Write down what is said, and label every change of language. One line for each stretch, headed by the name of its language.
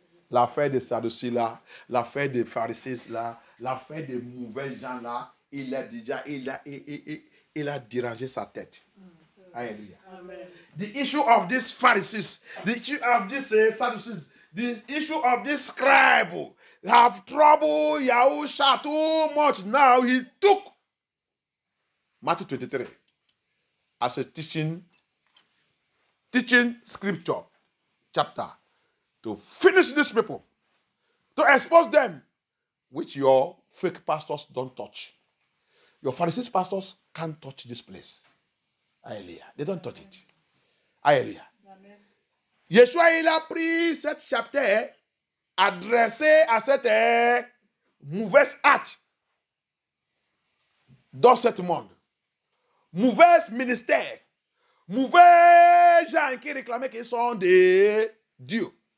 French: L'affaire des Sadducéens là, l'affaire des pharisiens là, l'affaire des mauvais gens là, il a déjà, il a dérangé sa tête. Alléluia.
English: The issue of these Pharisees, the issue of these Sadducees, the issue of this scribe have trouble Yahusha too much. Now he took Matthew 23 as a teaching scripture chapter to finish these people, to expose them, which your fake pastors don't touch. Your Pharisees pastors can't touch this place. Hallelujah. They don't touch it. Hallelujah.
French: Yeshua, il a pris cette chapitre adressé à cette mauvaise acte dans ce monde. Mauvais ministère. Mauvais gens qui réclamaient qu'ils sont des dieux.